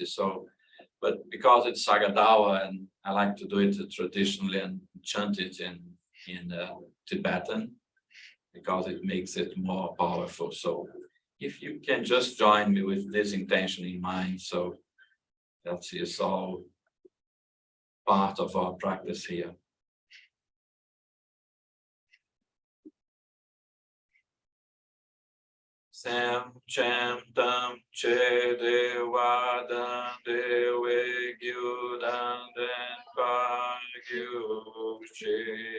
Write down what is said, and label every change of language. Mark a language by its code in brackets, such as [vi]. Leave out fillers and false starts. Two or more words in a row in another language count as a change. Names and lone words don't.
[en] So, but because it's Sagadawa, and I like to do it traditionally and chant it in Tibetan, because it makes it more powerful. So if you can just join me with this intention in mind, so that is all part of our practice here. [bo] སེམས་ཅན་ཐམས་ཅད་བདེ་བ་དང་བདེ་བའི་རྒྱུ་དང་ལྡན་པར་གྱུར་ཅིག